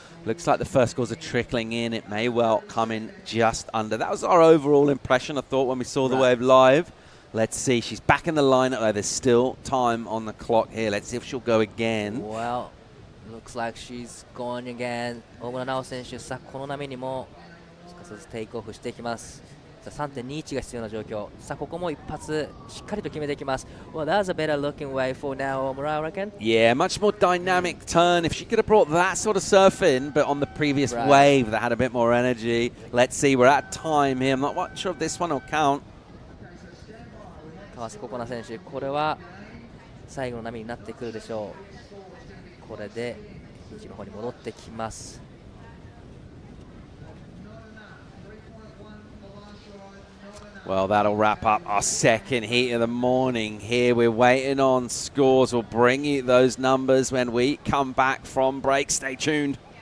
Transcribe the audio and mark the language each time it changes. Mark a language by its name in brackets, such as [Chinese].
[English] Looks like the first scores are trickling in. It may well come in just under. That was our overall impression, I thought, when we saw the wave live. Let's see. She's back in the lineup, though. There's still time on the clock here. Let's see if she'll go again. Well, looks like she's going again. [Japanese] 大村奈緒選手、さあこの波にもすかさずテイクオフしていきます。さあ 3.21 が必要な状況。さあここも一発しっかりと決めていきます。 [English] Well, that's a better looking way for now, Omura, I reckon. Yeah, much more dynamic turn. If she could have brought that sort of surf in, but on the previous wave that had a bit more energy. Let's see. We're at time here. I'm not quite sure if this one will count. [Japanese] 川瀬心那選手、これは最後の波になってくるでしょう。これでピッチの方に戻ってきます。 [English] Well, that'll wrap up our second heat of the morning here. We're waiting on scores. We'll bring you those numbers when we come back from break. Stay tuned.